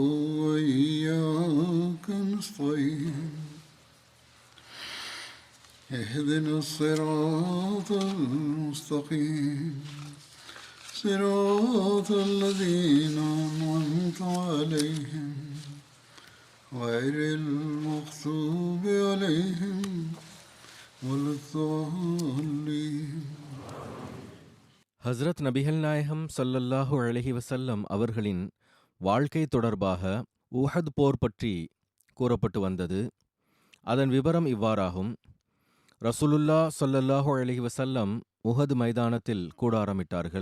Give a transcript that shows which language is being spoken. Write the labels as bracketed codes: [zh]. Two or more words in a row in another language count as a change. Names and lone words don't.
[ar] وإياك نستعين اهدنا الصراط المستقيم صراط الذين أنعمت عليهم غير المغضوب عليهم ولا الضالين. [ta] ஹஸ்ரத் நபிகள் நாயகம் [ar] صلى الله عليه وسلم [ta] அவர்களின் வாழ்க்கை தொடர்பாக உஹத் போர் பற்றி கூறப்பட்டு வந்தது. அதன் விவரம் இவ்வாறாகும். ரசூலுல்லாஹ் [ar] صلى الله عليه وسلم [ta] உஹத் மைதானத்தில் கூடாரமிட்டார்கள்.